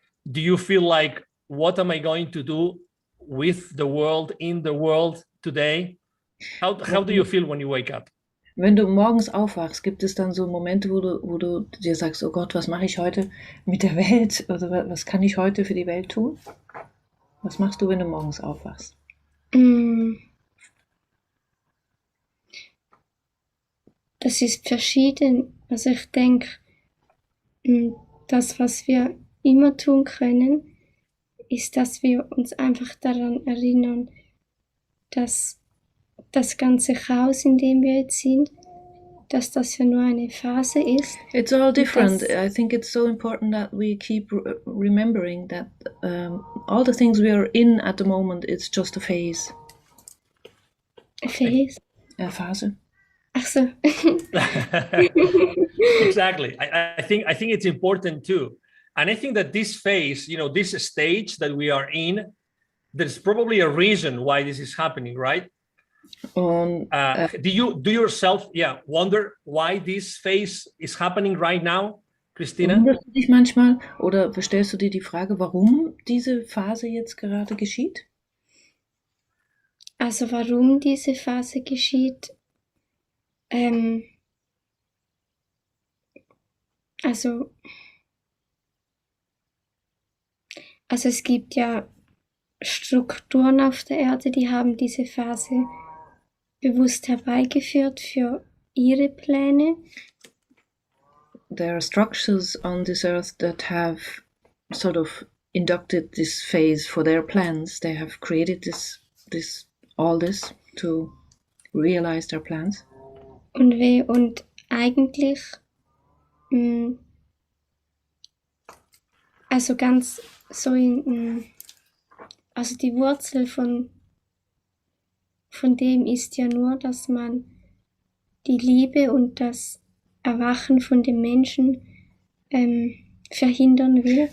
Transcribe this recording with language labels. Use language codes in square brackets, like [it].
[en] Do you feel like, what am I going to do with the world, in the world today? How do you feel when you wake up? [de] Wenn du morgens aufwachst, gibt es dann so Momente, wo du dir sagst, oh Gott, was mache ich heute mit der Welt? Oder was kann ich heute für die Welt tun? Was machst du, wenn du morgens aufwachst? Das ist verschieden. Also ich denke, das, was wir immer tun können, ist, dass wir uns einfach daran erinnern, dass das ganze Chaos, in dem wir jetzt sind, dass das ja nur eine Phase ist. [en] It's all different. I think it's so important that we keep remembering that all the things we are in at the moment, it's just a phase. A phase? A Phase. [de] Ach so. [en] Exactly. I think it's important too. And I think that this phase, this stage that we are in, there's probably a reason why this is happening, right? Do you yourself wonder why this phase is happening right now, Christina? [de] Wunderst du dich manchmal oder stellst du dir die Frage, warum diese Phase jetzt gerade geschieht? Also warum diese Phase geschieht? Also es gibt ja Strukturen auf der Erde, die haben diese Phase bewusst herbeigeführt für ihre Pläne. [en] There are structures on this earth that have sort of inducted this phase for their plans. They have created all this to realize their plans. [de] Und eigentlich, also ganz so also die Wurzel von dem ist ja nur, dass man die Liebe und das Erwachen von dem Menschen verhindern will.